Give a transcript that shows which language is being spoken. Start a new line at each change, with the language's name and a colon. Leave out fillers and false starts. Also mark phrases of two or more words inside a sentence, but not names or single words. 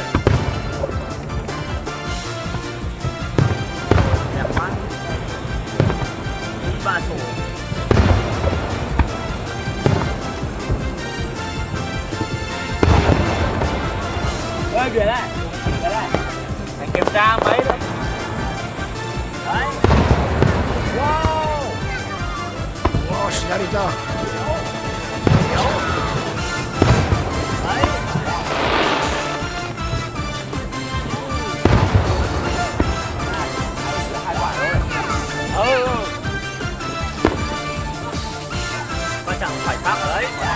Vietnamese: Đẹp quá. 3 chỗ. Ơi, về đây, về đây. Anh kiểm tra mấy đấy. Đấy. Wow.
Japanese: Wow, 左だ。
Vietnamese: Quan trọng phải phát ở đấy.